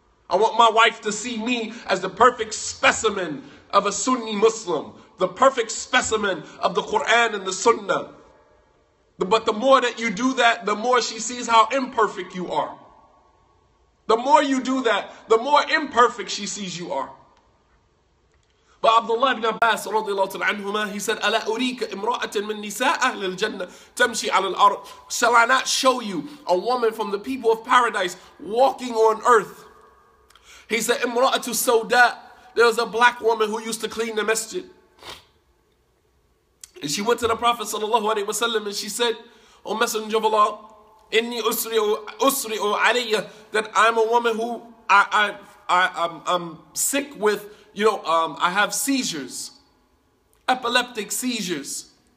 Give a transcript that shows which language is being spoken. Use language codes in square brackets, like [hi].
[en] I want my wife to see me as the perfect specimen of a Sunni Muslim, the perfect specimen of the Quran and the Sunnah. But the more that you do that, the more she sees how imperfect you are. The more you do that, the more imperfect she sees you are. But Abdullah ibn Abbas, he said, [ar] أَلَا أُرِيكَ إِمْرَأَةً مِّن نِسَاءِ أَهْلِ الْجَنَّةِ تَمْشِي عَلَى الْأَرْضِ. [en] Shall I not show you a woman from the people of paradise walking on earth? He said, [ar] Imra'atu Sawda. [en] There was a black woman who used to clean the masjid. And she went to the Prophet ﷺ and she said, O Messenger of Allah, [ar] Inni usri'u alayya, [en] that I'm a woman who I'm sick with, I have seizures, epileptic seizures.